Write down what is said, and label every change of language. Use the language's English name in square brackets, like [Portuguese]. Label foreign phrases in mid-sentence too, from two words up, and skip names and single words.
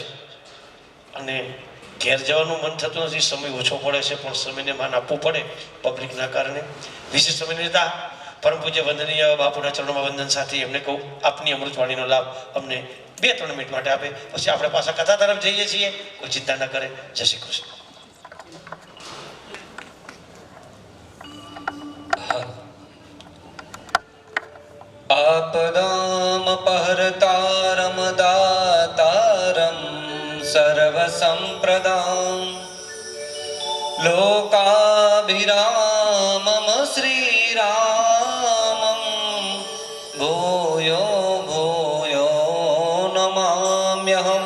[Gujarati] અને ઘેર જવાનું મન થતું નથી, સમય ઓછો પડે છે પણ સમયને માન આપવું પડે પબ્લિકના કારણે. વિશેષ સમય લેતા પરમ પૂજ્ય વંદનીય બાપુના ચરણોમાં વંદન સાથે એમને કહું આપની અમૃતવાણીનો લાભ અમને 2-3 મિનિટ માટે આપે, પછી આપણે પાછા કથા તરફ જઈએ છીએ. કોઈ ચિંતા ન કરે. જય શ્રી કૃષ્ણ. [Sanskrit] आपदामपहर्तारं दातारं सर्वसम्प्रदां लोकाभिरामं श्रीरामं भूयो भूयो नमाम्यहं.